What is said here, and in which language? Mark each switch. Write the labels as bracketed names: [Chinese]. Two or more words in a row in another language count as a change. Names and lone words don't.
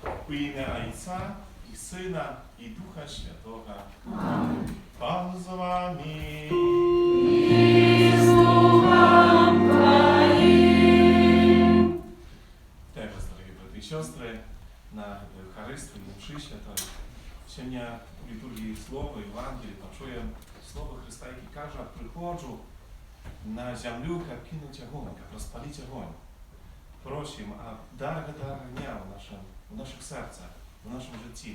[Ukrainian] У ім'я Отця і Сина, і Духа Святого. Amen. Пан з вами. [Polish] I z duchem Twoim. [Ukrainian] Вітаю вас, дорогі брати і сестри, на Евхаристії, на мші святої. Сьогодні у літургії Слова, Євангелії почуємо Слово Христа, яке каже: приходжу на землю, як кинуть огонь, як розпалити огонь. Просимо, а дар огня в наших серцях, в нашому житті.